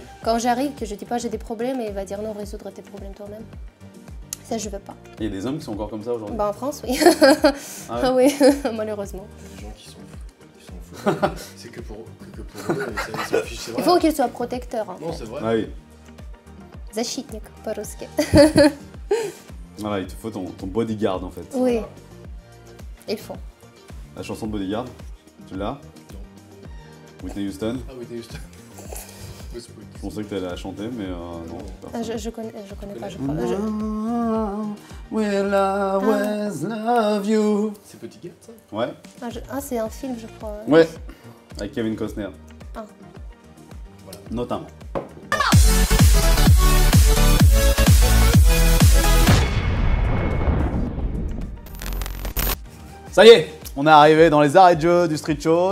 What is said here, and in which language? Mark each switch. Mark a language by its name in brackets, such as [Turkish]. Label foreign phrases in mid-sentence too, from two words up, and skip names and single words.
[French] Quand j'arrive, que je dis pas j'ai des problèmes, et il va dire non, résoudre tes problèmes toi-même. Ça, je veux pas. Il y a des hommes qui sont encore comme ça aujourd'hui. Bah, en France, oui. Ah ouais. Ah oui, malheureusement. Il y a des gens qui sont fous. C'est que pour eux, et ça s'en fiche, c'est vrai. Il faut qu'il soit protecteur. En Non, fait. c'est vrai. Ah oui. [Russian] Защитник по-русски. [French] Voilà, il te faut ton bodyguard, en fait. Oui, il faut. La chanson de Bodyguard, tu l'as? Whitney Houston. Ah oui, t'es juste. Je pensais que tu allais la chanter, mais non. Ah, je connais pas, je crois. [English] Will always love you. [French] C'est Petit Gars, ça? Ouais, C'est un film, je crois. ouais, avec Kevin Costner. Ah. Voilà. Notamment. Ça y est, on est arrivé dans les arrêts de jeu du Street Show.